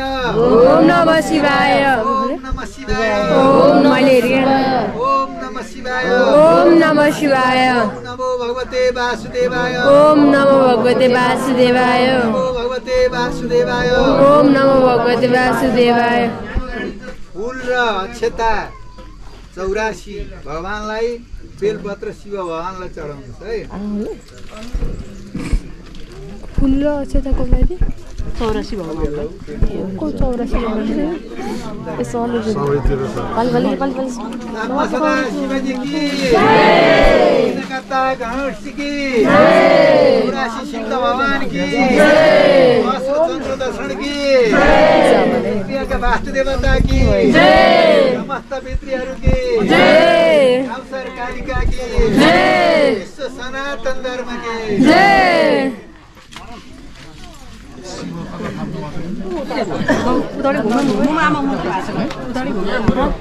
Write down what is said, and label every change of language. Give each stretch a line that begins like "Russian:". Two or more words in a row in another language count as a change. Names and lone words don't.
Sanskrit: ओम नमः शिवाय ओम नमः शिवाय ओम मलेरिया ओम नमः शिवाय ओम नमः शिवाय नमो भगवते वासुदेवाय ओम नमो भगवते वासुदेवाय नमो भगवते वासुदेवाय ओम नमो भगवते वासुदेवाय
Nepali: फूल र अक्षता 84 भगवानलाई बेलपत्र शिव भगवानलाई चढाउनुस् है फूल र अक्षता कसलाई 84 भगवानलाई को 84 भगवान यसो अलि अलि
Hindi: सदा शिवजी की जय नकता गणेश की जय 84 सिद्ध भगवान की जय चंद्र दर्शन की जय प्रियका वास्तुदेवता की जय समस्त पितृहरू की जय अवसर कालिका की जय विश्व सनातन धर्म की जय
Nepali: उदाडी घुम्नु आमा म उदाडी घुम्नु